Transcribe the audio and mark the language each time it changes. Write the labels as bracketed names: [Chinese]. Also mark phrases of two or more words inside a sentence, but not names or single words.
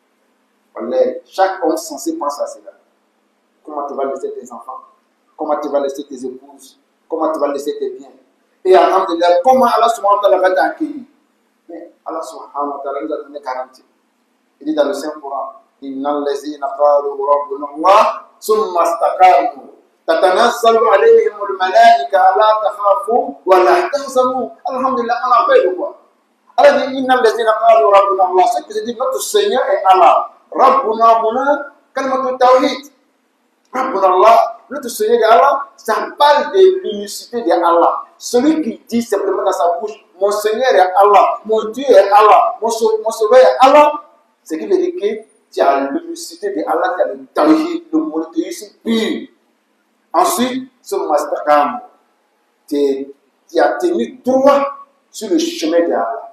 [French] Chaque homme censé penser à cela. Comment tu vas laisser tes enfants? Comment tu vas laisser tes épouses? Comment tu vas laisser tes biens? Et alhamdulillah, comment Allah [Arabic] سبحانه وتعالى [French] va t'accueillir? Mais Allah [Arabic] سبحانه وتعالى [French] nous a donné garantie. Il dit dans le Saint-Coran, [Arabic] إن الذين قالوا ربنا الله ثم استقاموا تتنزل عليهم الملائكة ألا تخافوا ولا تحزنوا. Alhamdulillah, [French] on a fait de quoi? Allah dit [Arabic] إن الذين قالوا ربنا الله. [French] Ce que je dis, notre Seigneur est Allah. [Arabic] ربنا هنا كلمة توحيد. ربنا الله. [French] Notre Seigneur est Allah, ça parle de l'unicité de Allah. Celui qui dit simplement dans sa bouche, mon Seigneur est Allah, mon Dieu est Allah, mon Sauveur est Allah, ce qui veut dire que tu as l'unicité de Allah, tu as le tawhid, le monothéisme pur. Ensuite, ce mastakam, tu as tenu droit sur le chemin de Allah.